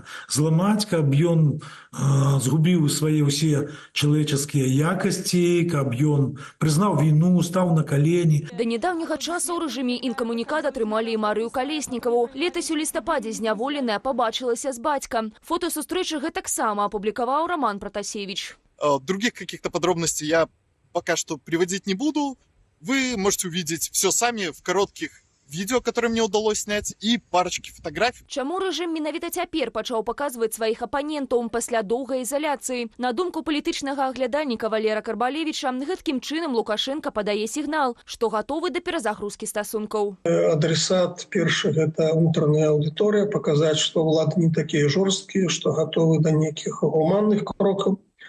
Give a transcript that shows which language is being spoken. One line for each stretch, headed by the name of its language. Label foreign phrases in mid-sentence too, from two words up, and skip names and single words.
Belarusian: Зламаць, каб ён згубіў свае ўсе чалавеческія якасці, каб ён прызнаў віну, стаў на калені. Да нядаўняга часу ў рэжыме інкамунікада трымалі і Марыю Калеснікаву. Летась у лістападзе зняволеная пабачылася з бацькам. Фота сустрэчы гэтаксама апублікаваў Роман Пратасевіч.
Russian: Других каких-то подробностей я пока что приводить не буду. Вы можете увидеть все сами в коротких видео, которые мне удалось снять, и парочки фотографий.
Belarusian: Чаму рэжым менавіта цяпер пачаў паказваць сваіх апанентаў пасля доўгай ізаляцыі? На думку палітычнага аглядальніка Валера Карбалевіча, гэткім чынам Лукашенко падае сігнал, што гатовы да перазагрузкі стасункаў. Адресат першы – гэта унутраная аўдыторыя, паказаць, што ўлады не такія жорсткія, што гатовы да нейкіх гуманных крокаў.